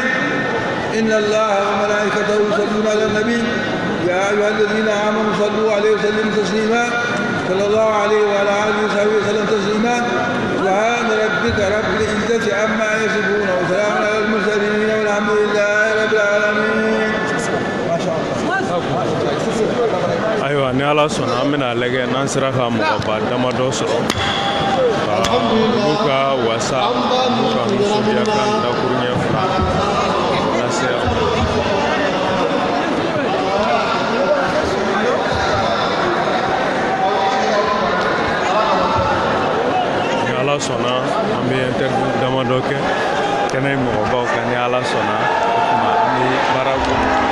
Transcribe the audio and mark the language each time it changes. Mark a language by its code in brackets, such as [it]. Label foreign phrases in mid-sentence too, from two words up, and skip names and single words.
[ar] إن الله وملائكته يصلون على النبي يا أيها الذين آمنوا صلوا عليه وسلموا تسليما صلى الله عليه وعلى آله وصحبه وسلم تسليما. سبحان ربك رب العزة عما يصفون وسلام على المرسلين والحمد لله رب العالمين. ما شاء الله. [bm] ayiwa ni Ala sɔnna an bɛna lajɛ n'an sera ka mɔgɔba damadɔ sɔrɔ ka olu ka wasa olu ka nisɔndiya kan dakuruɲɛ fila lase aw ma. ni Ala sɔnna an bɛ interview damadɔ kɛ kɛnɛ mɔgɔbaw kan ni Ala sɔnna o tuma an bɛ baara kɔnɔ.